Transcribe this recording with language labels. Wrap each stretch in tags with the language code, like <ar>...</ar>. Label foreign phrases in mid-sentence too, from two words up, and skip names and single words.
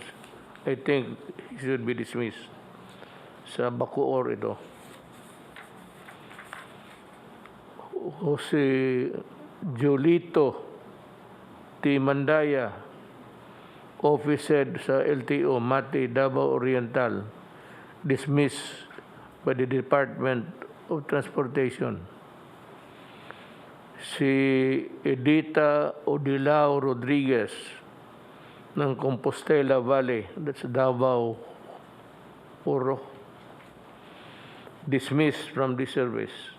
<en>I think he should be dismissed.</en> <tl>Sa Bacoor ito. Si Jolito T. Mandaya, officer sa LTO Mati Davao Oriental,</tl> <en>dismissed by the Department of Transportation. Si Edita Odilao Rodriguez ng Compostela Valley, that's Davao Oro, dismissed from the service.</en>